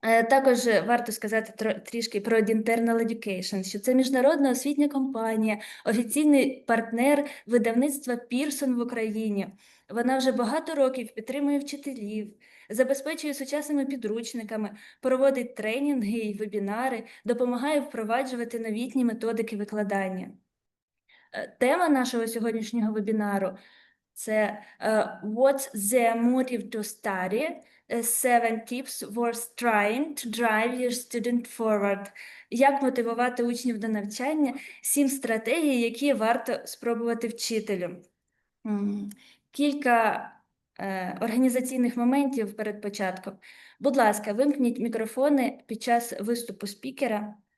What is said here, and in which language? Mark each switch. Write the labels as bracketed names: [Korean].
[Ukrainian] Також варто сказати трішки про Internal Education, що це міжнародна освітня компанія, офіційний партнер видавництва Pearson в Україні. Вона вже багато років підтримує вчителів, забезпечує сучасними підручниками, проводить тренінги і вебінари, допомагає впроваджувати новітні методики викладання. Тема нашого сьогоднішнього вебінару – це [English] «What's the motive to study? 7 tips worth trying to drive your student forward». [Ukrainian] Як мотивувати учнів до навчання? 7 стратегій, які варто спробувати вчителю. Кілька організаційних моментів перед початком. Будь ласка, вимкніть мікрофони під час виступу спікера.